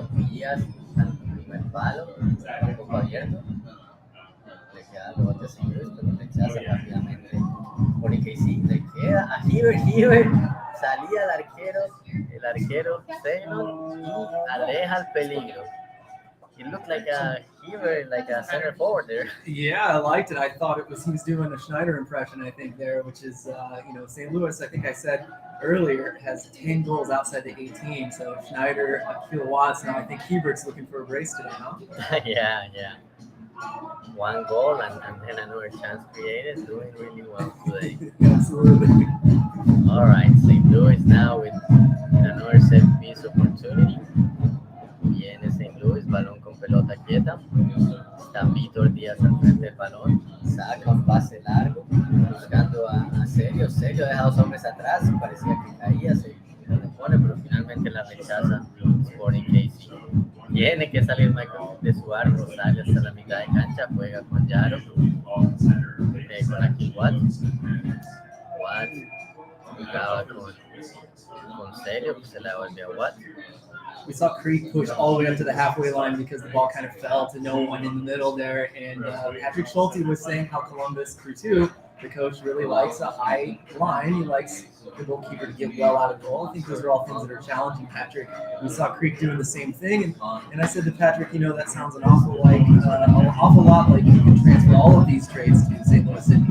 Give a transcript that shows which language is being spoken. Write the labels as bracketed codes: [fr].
[es] Díaz al primer palo, un poco abierto, le queda el bote a St. Louis, pero rechaza rápidamente por KC, le queda a Hibbert, salía al arquero, el arquero Ceylon y aleja el peligro. [en] It looked like a Heber, like a center forward there. Yeah, I liked it. I thought he was doing a Schneider impression, I think, there, which is, St. Louis, I think I said earlier, has 10 goals outside the 18. So Schneider, Kilo Watts, now I think Hebert's looking for a brace today, huh? Yeah. One goal and then another chance created, doing really well today. Absolutely. All right, St. Louis now with another set piece opportunity. [es] Viene St. Louis, balón con pelota quieta. Está Víctor Díaz al frente del balón. Saca un pase largo, buscando a Celio. Celio deja a 2 hombres atrás. Parecía que caía, se le pone, pero finalmente la rechaza Sporting KC. Tiene que salir Michael de su arco, sale hasta la mitad de cancha, juega con Yaro, con aquí Watts. Watts jugaba con Celio, pues se la devuelve a Watts. [en] We saw Creek push all the way up to the halfway line because the ball kind of fell to no one in the middle there. And Patrick Schulte was saying how Columbus Crew 2, the coach, really likes a high line. He likes the goalkeeper to get well out of goal. I think those are all things that are challenging Patrick. We saw Creek doing the same thing. And I said to Patrick, that sounds an awful lot like you can transfer all of these traits to St. Louis City.